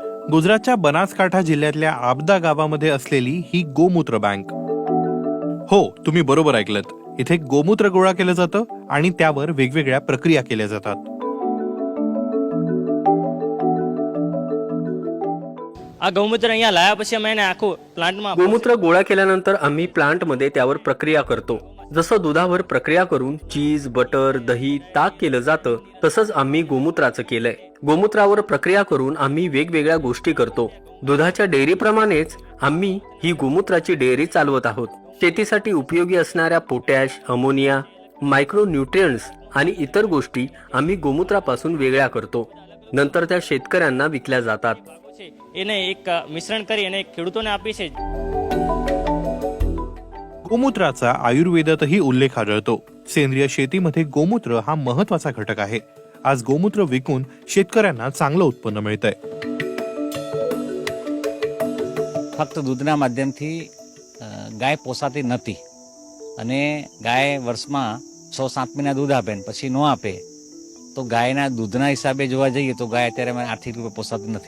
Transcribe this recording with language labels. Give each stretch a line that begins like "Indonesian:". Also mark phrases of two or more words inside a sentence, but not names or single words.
Marathi: गुजरातच्या बनासकांठा जिल्ह्यातल्या आबदा गावामध्ये असलेली ही गोमूत्र बँक. हो, तुम्ही बरोबर ऐकलत. इथे गोमूत्र गोळा केलं जातं आणि त्यावर वेगवेगळ्या प्रक्रिया केल्या जातात.
Gujarati: આ ગૌમૂત્ર અહીંયા લાયા પછી અમે એને આખું પ્લાન્ટમાં
Marathi: गोमूत्र गोळा केल्यानंतर आम्ही प्लांटमध्ये त्यावर प्रक्रिया करतो. जसं दुधावर प्रक्रिया करून चीज, बटर, दही, ताक केलं जातं तसंच आम्ही गोमूत्राचं केलंय. गोमूत्रावर प्रक्रिया करून आम्ही वेगवेगळ्या गोष्टी करतो. दुधाच्या डेअरीप्रमाणेच आम्ही ही गोमूत्राची डेअरी चालवत आहोत. शेतीसाठी उपयोगी असणाऱ्या पोटॅश, अमोनिया,
English: micro nutrients
Marathi: आणि इतर गोष्टी आम्ही गोमूत्रापासून वेगळ्या करतो. नंतर त्या शेतकऱ्यांना विकल्या जातात.
Gujarati: એને એક મિશ્રણ કરી અને ખેડૂતોને આપી છે.
Marathi: गोमूत्राचा आयुर्वेदातही उल्लेख आढळतो. सेंद्रिय शेतीमध्ये गोमूत्र हा महत्वाचा घटक आहे. आज गोमूत्र विकून शेतकऱ्यांना चांगलं उत्पन्न मिळतंय.
Gujarati: ફક્ત દૂધના માધ્યમથી ગાય પોસાતી નથી અને ગાય વર્ષમાં 6-7 મહિના દૂધ આપે ને પછી ન આપે તો ગાયના દૂધના હિસાબે જોવા જઈએ તો ગાય અત્યારે આર્થિક રૂપે પોસાતી નથી.